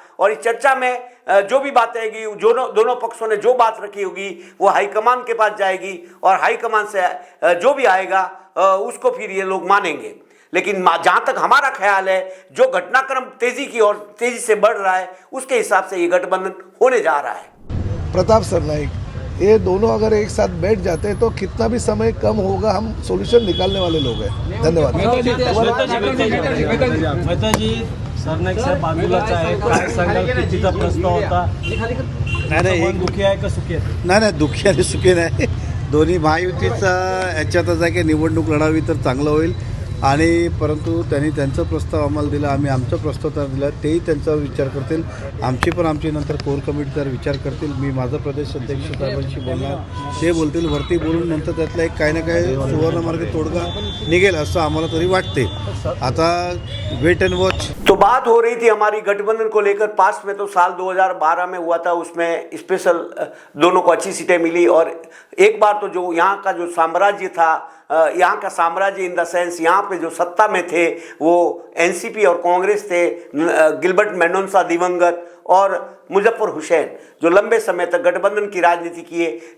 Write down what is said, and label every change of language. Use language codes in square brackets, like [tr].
[hi] और इस चर्चा में जो भी बातें आएगी, दोनों पक्षों ने जो बात रखी होगी वो हाईकमान के पास जाएगी, और हाईकमान से जो भी आएगा उसको फिर ये लोग मानेंगे। लेकिन जहां तक हमारा ख्याल है, जो घटनाक्रम तेजी की ओर तेजी से बढ़ रहा है, उसके हिसाब से ये गठबंधन होने जा रहा है। प्रताप सरनाईक, ये दोनों अगर एक साथ बैठ जाते हैं तो कितना भी समय कम होगा, हम सॉल्यूशन निकालने वाले लोग हैं। धन्यवाद। [mr] मेहताजी, सरनाईक साहेब बाजूलाच आहे, काय सांगाल? कितीचा प्रस्ताव होता? नाही मन दुखी आहे का सुखी आहे? नाही दुःखी आणि सुखी नाही, दोन्ही महायुतीच याच्यातच आहे की निवडणूक लढावी तर चांगलं होईल। आणि परंतु त्यांनी त्यांचा प्रस्ताव आम्हाला दिला, आम्ही आमचा प्रस्ताव त्यांना दिला, तेही त्यांचा विचार करतील, आमची नंतर कोर कमिटीचा विचार करतील। मी माझा प्रदेश अध्यक्ष साहेबांशी बोलणार, ते बोलतील, वरती बोलून नंतर त्यातला एक काही ना काही सुवर्णमार्ग तोडगा निघेल असं आम्हाला तरी वाटते। [en] आता wait and watch. [hi] तो बात हो रही थी हमारी गठबंधन को लेकर। पास में तो साल 2012 में हुआ था, उसमें स्पेशल दोनों को अच्छी सीटें मिली। और एक बार तो जो यहाँ का जो साम्राज्य था, यहाँ का साम्राज्य [en] in the sense, [hi] यहाँ पे जो सत्ता में थे वो एनसीपी और कांग्रेस थे, गिलबर्ट मेंडोजा दिवंगत और मुजफ्फर हुसैन, जो लंबे समय तक गठबंधन की राजनीति किए।